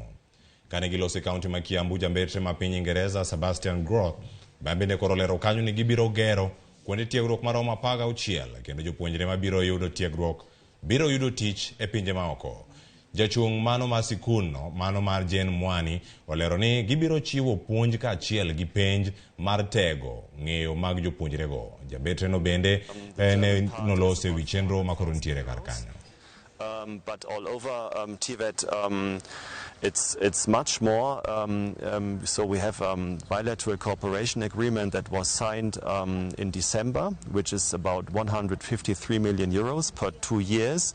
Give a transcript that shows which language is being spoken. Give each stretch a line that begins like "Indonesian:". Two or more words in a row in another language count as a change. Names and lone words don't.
Luo (Kenya and Tanzania): Kane giloso e kaunti ma Kiambu, jambetre ma piny Ingeresa Sebastian Groth bende koro lero kanyo ni gibiro gero kuonde tiegruok maromo 16 kendo jopuonjre mabiro yudo tiegruok biro yudo tich e pinje maoko. Jachung' mano ma sikunno, mano mar Jen Mwani, olero ni gibiro chiwo puonj ka achiel gi penj mar tego ng'eyo mag jopuonjrego. Jambetre no bende ne nolose wi chenro makoro nitiere kar kanyo.
English: But all over TVET, it's much more. So we have a bilateral cooperation agreement that was signed in December, which is about 153 million euros per 2 years.